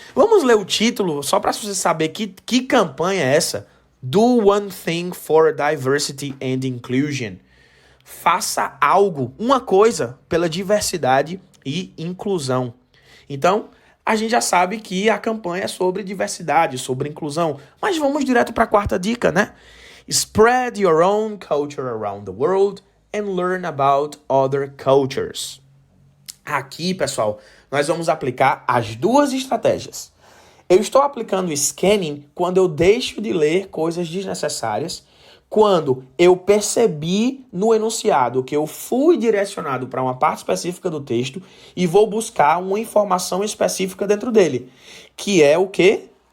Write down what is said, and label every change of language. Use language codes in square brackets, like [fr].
[pt] Vamos ler o título, só para você saber que campanha é essa. [en] Do One Thing for Diversity and Inclusion. [pt] faça algo, uma coisa, pela diversidade e inclusão. Então, a gente já sabe que a campanha é sobre diversidade, sobre inclusão. Mas vamos direto para a quarta dica, né? [en] Spread your own culture around the world and learn about other cultures. [pt] Aqui, pessoal, nós vamos aplicar as duas estratégias. Eu estou aplicando o scanning quando eu deixo de ler coisas desnecessárias, quando eu percebi no enunciado que eu fui direcionado para uma parte específica do texto e vou buscar uma informação específica dentro dele, que é o quê?